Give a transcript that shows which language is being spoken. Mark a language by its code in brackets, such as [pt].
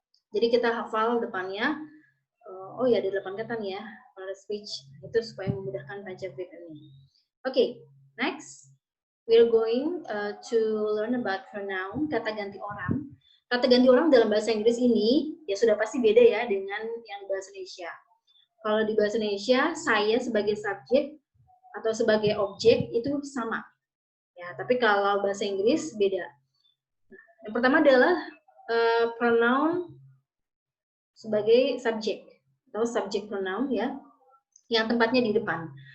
[id] Jadi kita hafal depannya, oh ya ada 8 kata nih ya, pada speech, itu supaya memudahkan pancavip ini. [en] Okay, next. We're going to learn about pronoun, kata ganti orang. [id] Kata ganti orang dalam bahasa Inggris ini ya sudah pasti beda ya dengan yang bahasa Indonesia. Kalau di bahasa Indonesia, saya sebagai subjek atau sebagai objek itu sama. Ya, tapi kalau bahasa Inggris beda. Yang pertama adalah pronoun sebagai subjek atau subject pronoun ya, yang tempatnya di depan.